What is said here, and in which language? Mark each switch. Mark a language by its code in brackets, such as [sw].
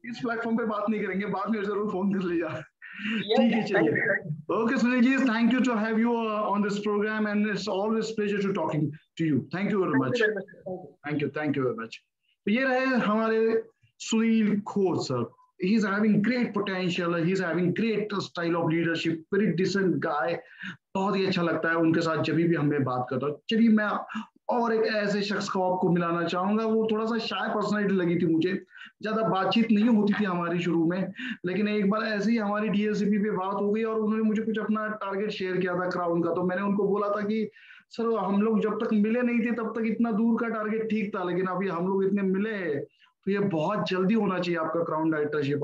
[hi] इस प्लेटफॉर्म पे बात नहीं करेंगे, बाद में जरूर फोन कर लीजिए। ठीक है, चलिए। [en] Okay Sunil ji, thank you to have you on this programme and it's always pleasure to talking to you. Thank you very much. Thank you very much. [hi] तो ये रहे हमारे Sunil Khot sir. [en] He's having great potential. He's having great style of leadership. Very decent guy. [hi] बहुत ही अच्छा लगता है उनके साथ जब भी हमें बात करता हूँ। चलिए मैं और एक ऐसे शख्स को आपको मिलाना चाहूंगा, वो थोड़ा सा शाय पर्सनैलिटी लगी थी मुझे, ज्यादा बातचीत नहीं होती थी हमारी शुरू में, लेकिन एक बार ऐसे ही हमारी डीएससीपी पे बात हो गई और उन्होंने मुझे कुछ अपना टारगेट शेयर किया था क्राउन का। तो मैंने उनको बोला था कि सर हम लोग जब तक मिले नहीं थे तब तक इतना दूर का टारगेट ठीक था, लेकिन अभी हम लोग इतने मिले हैं तो ये बहुत जल्दी होना चाहिए आपका क्राउन डायरेक्टरशिप।